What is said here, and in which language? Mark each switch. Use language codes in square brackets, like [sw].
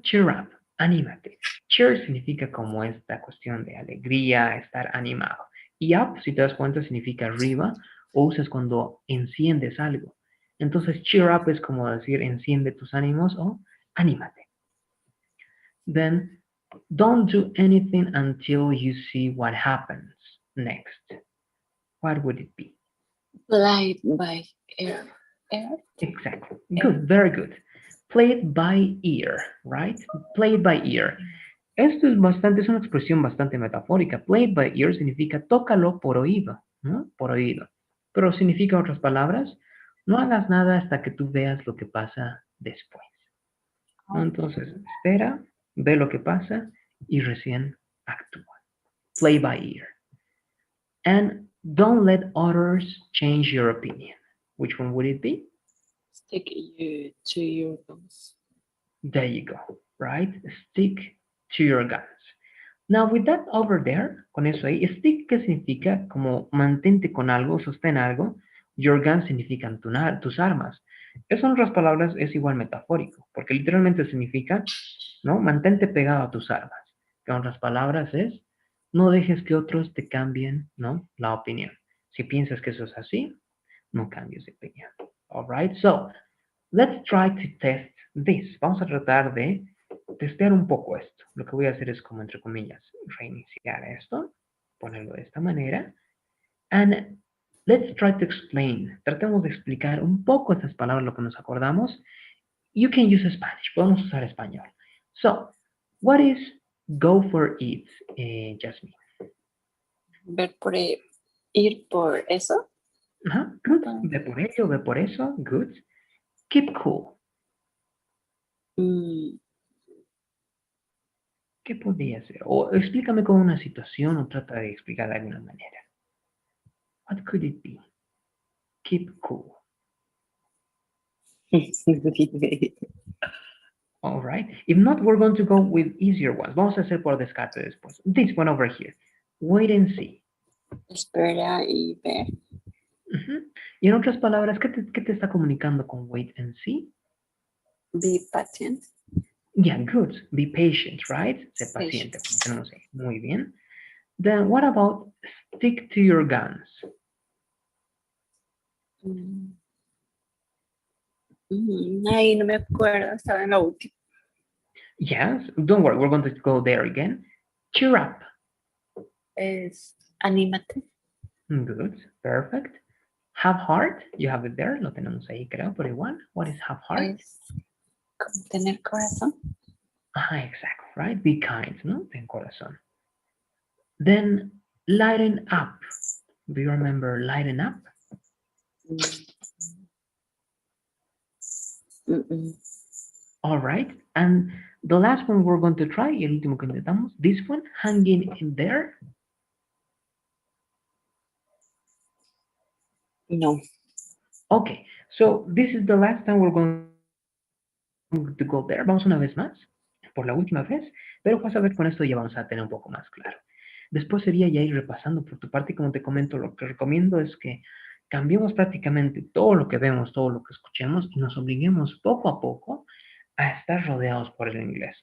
[es] Cheer up, anímate. Cheer significa como esta cuestión de alegría, estar animado. Y up, si te das cuenta, significa arriba, o usas cuando enciendes algo. Entonces, cheer up es como decir enciende tus ánimos o anímate. [en] Then, don't do anything until you see what happens next. What would it be? Play by ear. Ear? Exactly. Good, very good. Play it by ear, right? Play it by ear. [es] Esto es bastante, es una expresión bastante metafórica. Play it by ear significa tócalo por oído, ¿no? Por oído. Pero significa otras palabras, no hagas nada hasta que tú veas lo que pasa después, ¿no? Entonces, espera, ve lo que pasa y recién actúa. [en] Play by ear. And don't let others change your opinion. Which one would it be? Stick you to your guns. There you go, right? Stick to your guns. Now, with that over there, [es] con eso ahí, [en] stick, [es] ¿qué significa? Como mantente con algo, sostén algo. Your guns significan tus armas. Eso en otras palabras es igual metafórico, porque literalmente significa, ¿no? Mantente pegado a tus armas. Que en otras palabras es, no dejes que otros te cambien, ¿no? La opinión. Si piensas que eso es así, no cambies de opinión. [en] Alright, so, let's try to test this. [es] Vamos a tratar de testear un poco esto. Lo que voy a hacer es como entre comillas reiniciar esto, ponerlo de esta manera. [en] And let's try to explain. [es] Tratemos de explicar un poco estas palabras, lo que nos acordamos. [en] You can use Spanish. [es] Podemos usar español. [en] So, what is go for it, Jasmine? [es] Ver por ir por eso. [en] Good. [es] Ve por ello, ve por eso. Good. Keep cool. ¿Qué podría ser? O explícame con una situación o trata de explicar de alguna manera. [en] What could it be? Keep cool. All right. If not, we're going to go with easier ones. [es] Vamos a hacer por descarte después. [en] This one over here. Wait and see. [es] Espera y ver. Y en otras palabras, ¿qué te está comunicando con wait and see? [en] Be patient. Yeah, good. Be patient, right? [es] Sé paciente. Tenemos ahí. Muy bien. [en] Then what about stick to your guns? [es] Ay, no me acuerdo, estaba en la última. [en] Yes, don't worry, we're going to go there again. Cheer up. [es] Es anímate. [en] Good, perfect. Have heart, you have it there, [es] lo tenemos ahí creo, pero igual. [en] What is have heart? [es] Es como tener corazón. [en] Exactly, right? Be kind, ¿no? [es] Ten corazón. [en] Then lighten up. Do you remember lighten up? All right, and the last one we're going to try, [es] el último que intentamos, [en] this one, hanging in there. No. Okay, so this is the last time we're going to go there. [es] Vamos una vez más, por la última vez, pero vas a ver con esto ya vamos a tener un poco más claro. Después sería ya ir repasando por tu parte, y como te comento, lo que recomiendo es que cambiemos prácticamente todo lo que vemos, todo lo que escuchemos y nos obliguemos poco a poco a estar rodeados por el inglés.